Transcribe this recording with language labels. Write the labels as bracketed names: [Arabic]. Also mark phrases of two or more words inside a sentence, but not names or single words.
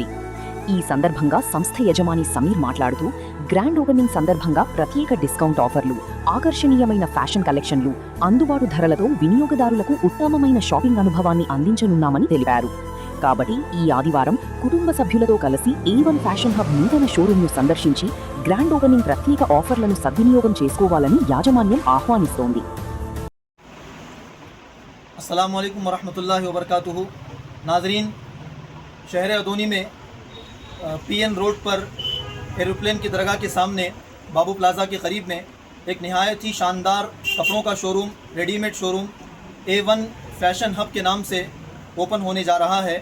[Telugu] ఈ సందర్భంగా సంస్థ యజమాని సమీర్ మాట్లాడుతూ, [English] grand opening [Telugu] సందర్భంగా ప్రత్యేక [English] discount offers, [Telugu] ఆకర్షణీయమైన [English] fashion collections, [Telugu] అందుబాటు ధరలతో వినియోగదారులకు ఉత్తమమైన షాపింగ్ అనుభవాన్ని అందించనున్నామని తెలిపారు. కాబట్టి ఈ ఆదివారం కుటుంబ సభ్యులతో కలిసి A1 ఫ్యాషన్ హబ్ నూతన షోరూంను సందర్శించి [English] grand opening [Telugu] ప్రత్యేక ఆఫర్లను సద్వినియోగం చేసుకోవాలని యాజమాన్యం ఆహ్వానిస్తోంది. [Arabic] السلام عليكم ورحمة الله وبركاته. [Hindi] नाजरीन, शहर अदोनी में PN रोड पर एरोप्लेन की दरगाह के सामने बाबू प्लाज़ा के करीब में एक नहायत ही शानदार कपड़ों का शोरूम, [English] readymade showroom [Hindi] A1 फैशन हब के नाम से ओपन होने जा रहा है।